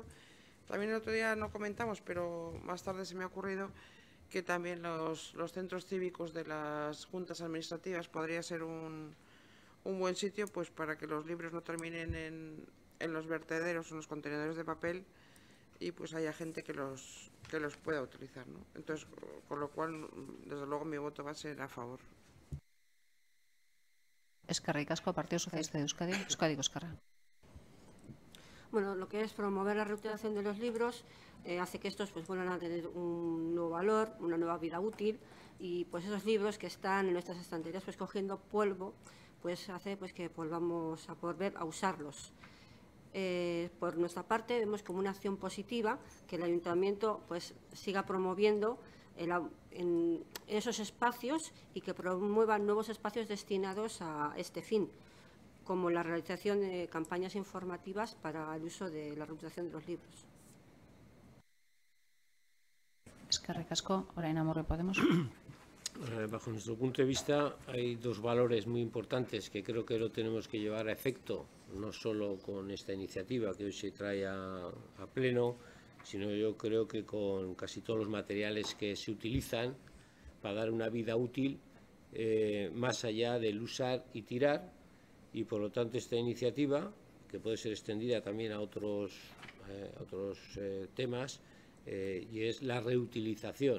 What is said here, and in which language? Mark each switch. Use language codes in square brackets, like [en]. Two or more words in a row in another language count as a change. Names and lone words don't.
[es] También el otro día no comentamos, pero más tarde se me ha ocurrido que también los centros cívicos de las juntas administrativas podría ser un buen sitio, pues para que los libros no terminen en los vertederos o en los contenedores de papel y pues haya gente que los pueda utilizar, ¿no? Entonces, con lo cual, desde luego, mi voto va a ser a favor. [eu] Eskerrik asko, [es] Partido Socialista de Euskadi. Euskadiko Ezkerra. Bueno, lo que es promover la reutilización de los libros hace que estos pues vuelvan a tener un nuevo valor, una nueva vida útil, y pues esos libros que están en nuestras estanterías pues cogiendo polvo, pues hace pues que volvamos a volver a usarlos. Por nuestra parte vemos como una acción positiva que el Ayuntamiento pues siga promoviendo en esos espacios y que promuevan nuevos espacios destinados a este fin, como la realización de campañas informativas para el uso de la reutilización de los libros. [eu] Eskerrik asko, orain Amurrio Podemos. [es] Bajo nuestro punto de vista hay dos valores muy importantes que creo que lo tenemos que llevar a efecto, no solo con esta iniciativa que hoy se trae a pleno, sino yo creo que con casi todos los materiales que se utilizan para dar una vida útil más allá del usar y tirar, y por lo tanto esta iniciativa, que puede ser extendida también a otros temas, y es la reutilización.